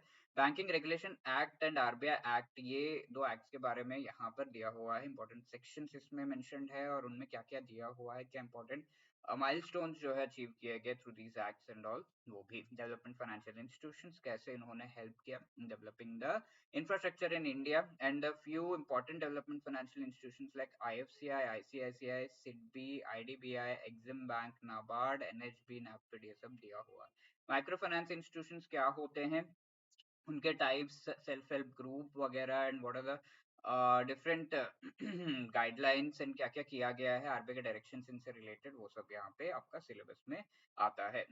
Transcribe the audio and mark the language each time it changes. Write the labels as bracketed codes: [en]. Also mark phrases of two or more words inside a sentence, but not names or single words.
[en] Banking Regulation Act and RBI Act, [hi] ये दो एक्ट्स के बारे में यहाँ पर दिया हुआ है, [en] important sections [hi] इसमें मेंशन्ड है और उनमें क्या क्या दिया हुआ है, क्या [en] important milestones [hi] जो है अचीव किए गए [en] through these acts and all, [hi] वो भी। [en] development financial institutions, [hi] कैसे इन्होंने हेल्प किया [en] in developing the infrastructure in India, and a few important development financial institutions like IFCI, ICICI, SIDBI, IDBI, Exim Bank, NABARD, NHB, NABFID, [hi] ये सब दिया हुआ है। [en] micro finance institutions [hi] क्या होते हैं, उनके टाइप्स, [en] self help group [hi] वगैरह, [en] and what are the different guidelines and [hi] क्या क्या किया गया है आरबीआई के डायरेक्शन इनसे रिलेटेड, वो सब यहाँ पे आपका सिलेबस में आता है।